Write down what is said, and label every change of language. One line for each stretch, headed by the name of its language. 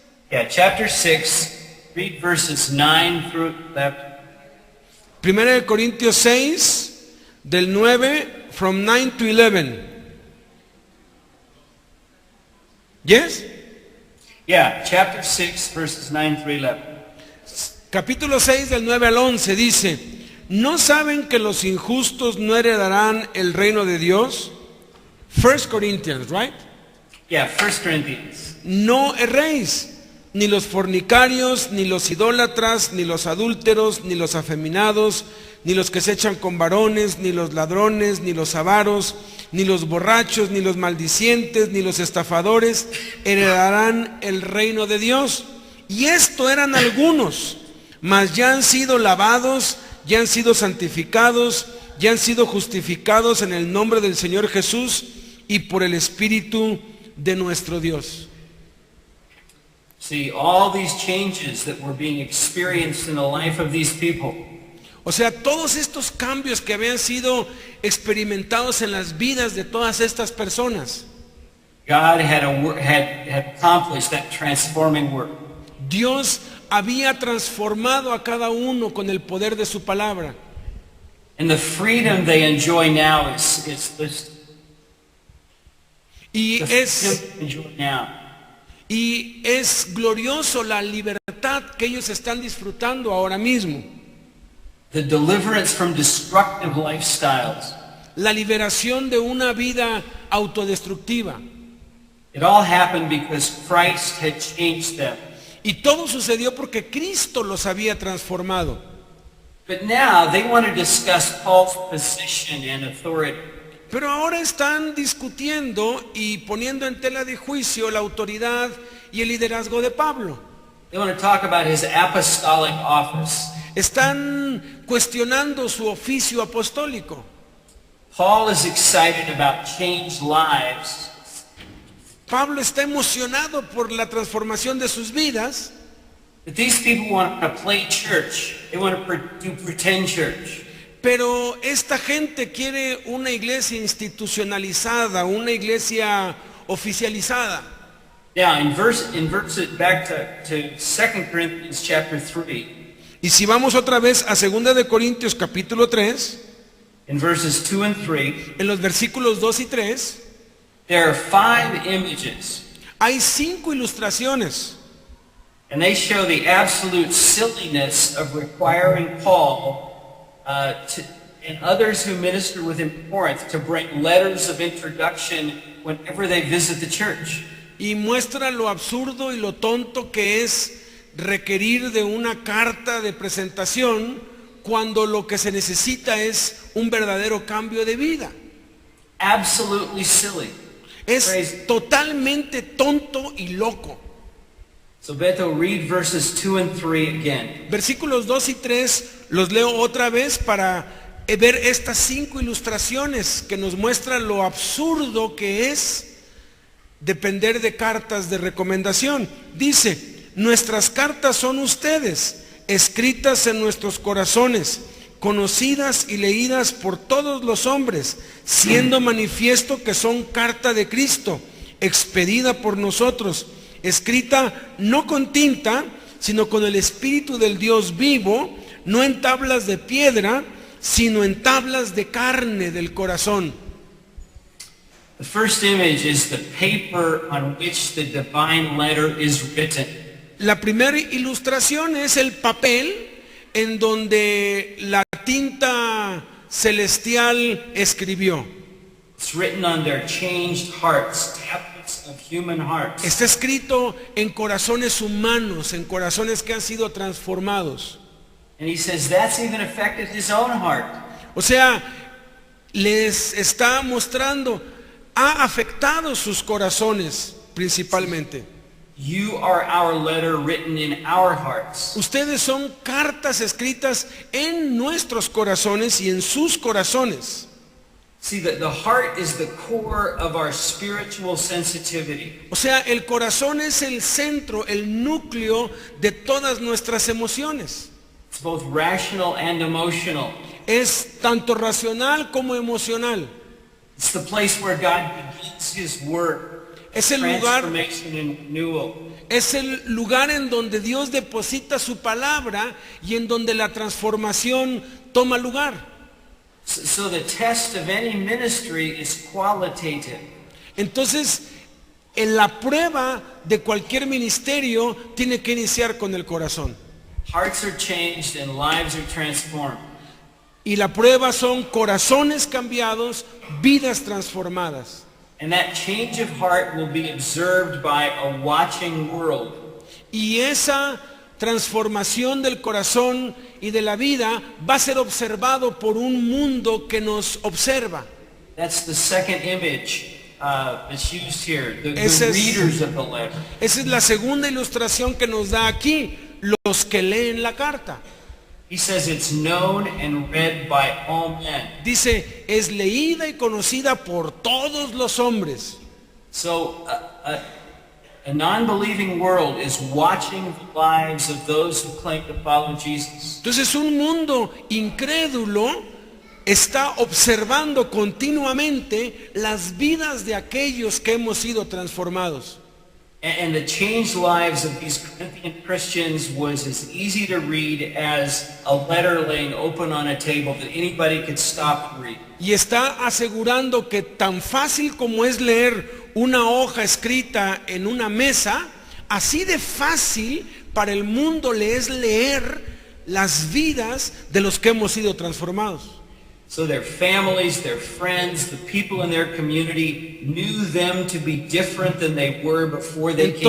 English: Yeah, chapter 6, read verses 9 through 11.
Spanish: Primera de Corintios 6, del 9,
English: from 9 to 11. Yes? Yeah, chapter 6, verses 9 through 11.
Spanish: Capítulo 6 del 9 al 11 dice, ¿no saben que los injustos no heredarán el reino de Dios?
English: 1 Corinthians, right? Yeah, 1 Corinthians.
Spanish: No erréis, ni los fornicarios, ni los idólatras, ni los adúlteros, ni los afeminados, ni los que se echan con varones, ni los ladrones, ni los avaros, ni los borrachos, ni los maldicientes, ni los estafadores heredarán el reino de Dios. Y esto eran algunos, mas ya han sido lavados, ya han sido santificados, ya han sido justificados en el nombre del Señor Jesús y por el Espíritu de nuestro Dios.
English: See, all these changes that were being experienced in the life of these people,
Spanish: O sea, todos estos cambios que habían sido experimentados en las vidas de todas estas personas,
English: God had accomplished that transforming work.
Spanish: Dios había transformado a cada uno con el poder de su palabra.
English: And the freedom they enjoy now is
Spanish: Y
English: the
Spanish: es,
English: freedom they enjoy now.
Spanish: y es glorioso la libertad que ellos están disfrutando ahora mismo.
English: The deliverance from destructive lifestyles.
Spanish: La liberación de una vida autodestructiva.
English: It all happened because Christ had changed them.
Spanish: Y todo sucedió porque Cristo los había transformado.
English: But now they want to discuss Paul's position and authority.
Spanish: Pero ahora están discutiendo y poniendo en tela de juicio la autoridad y el liderazgo de Pablo.
English: They want to talk about his apostolic office.
Spanish: Están cuestionando su oficio apostólico.
English: Paul is excited about changed lives.
Spanish: Pablo está emocionado por la transformación de sus vidas,
English: But these people want to play church. They want to do pretend church.
Spanish: pero esta gente quiere una iglesia institucionalizada, una iglesia oficializada.
English: Now, invert it back to 2 Corinthians chapter 3,
Spanish: Y si vamos otra vez a 2 de Corintios capítulo 3,
English: in verses 2 and 3,
Spanish: en los versículos 2 y 3,
English: there are 5 images,
Spanish: hay 5 ilustraciones.
English: and they show the absolute silliness of requiring Paul and others who minister with him in Corinth to bring letters of introduction whenever they visit the church.
Spanish: Y muestra lo absurdo y lo tonto que es requerir de una carta de presentación cuando lo que se necesita es un verdadero cambio de vida.
English: Absolutely silly.
Spanish: Es
English: Crazy.
Spanish: totalmente tonto y loco.
English: So Beto, read verses 2 and 3 again.
Spanish: Versículos 2 y 3 los leo otra vez para ver estas 5 ilustraciones que nos muestran lo absurdo que es depender de cartas de recomendación. Dice, nuestras cartas son ustedes, escritas en nuestros corazones, conocidas y leídas por todos los hombres, siendo manifiesto que son carta de Cristo, expedida por nosotros, escrita no con tinta, sino con el Espíritu del Dios vivo, no en tablas de piedra, sino en tablas de carne del corazón.
English: The first image is the paper on which the divine letter is written.
Spanish: La primera ilustración es el papel en donde la tinta celestial escribió.
English: It's written on their changed hearts, tablets of human hearts.
Spanish: Está escrito en corazones humanos, en corazones que han sido transformados.
English: And he says that's even affected his own heart.
Spanish: O sea, les está mostrando, ha afectado sus corazones principalmente.
English: You are our letter written in our hearts.
Spanish: Ustedes son cartas escritas en nuestros corazones y en sus corazones.
English: See, that the heart is the core of our spiritual sensitivity.
Spanish: O sea, el corazón es el centro, el núcleo de todas nuestras emociones.
English: It's both rational and emotional.
Spanish: Es tanto racional como emocional.
English: It's the place where God begins his work.
Spanish: Es el lugar,
English: Transformation and renewal.
Spanish: es el lugar en donde Dios deposita su palabra y en donde la transformación toma lugar.
English: So the test of any ministry is qualitative.
Spanish: Entonces, en la prueba de cualquier ministerio tiene que iniciar con el corazón.
English: Hearts are changed and lives are transformed.
Spanish: Y la prueba son corazones cambiados, vidas transformadas.
English: And that change of heart will be observed by a watching world.
Spanish: Y esa transformación del corazón y de la vida va a ser observado por un mundo que nos observa.
English: That's the second image that's used here, the
Spanish: Ese es-
English: readers of the letter.
Spanish: Esa es la segunda ilustración que nos da aquí, los que leen la carta.
English: He says it's known and read by all men.
Spanish: Dice, es leída y conocida por todos los hombres.
English: So a non-believing world is watching the lives of those who claim to follow Jesus.
Spanish: Entonces un mundo incrédulo está observando continuamente las vidas de aquellos que hemos sido transformados.
English: And the changed lives of these Corinthian Christians was as easy to read as a letter laying open on a table that anybody could stop and read.
Spanish: Y está asegurando que tan fácil como es leer una hoja escrita en una mesa, así de fácil para el mundo le es leer las vidas de los que hemos sido transformados.
English: So their families, their friends, the people in their community knew them to be different than they were before they came to